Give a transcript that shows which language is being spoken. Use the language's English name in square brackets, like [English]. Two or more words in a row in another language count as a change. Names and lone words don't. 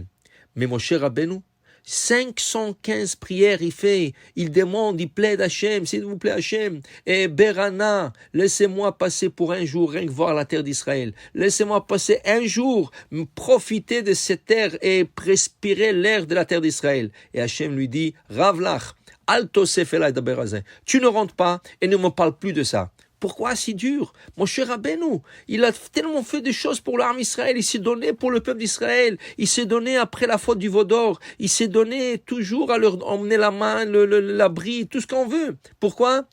[French] Mais Moshe Rabbeinu, 515 prières il fait, il demande, il plaide à Hachem, s'il vous plaît Hachem, et Berana, laissez-moi passer pour un jour, rien que voir la terre d'Israël, laissez-moi passer un jour, profiter de cette terre et respirer l'air de la terre d'Israël. Et Hachem lui dit, [Hebrew] רב לך, אל תוסף אלי דבר הזה, [French] tu ne rentres pas et ne me parle plus de ça. Pourquoi si dur? Moshe Rabbeinu, il a tellement fait des choses pour l'armée Israël, il s'est donné pour le peuple d'Israël, il s'est donné après la faute du veau d'or, il s'est donné toujours à leur emmener la main, l'abri, tout ce qu'on veut. Pourquoi?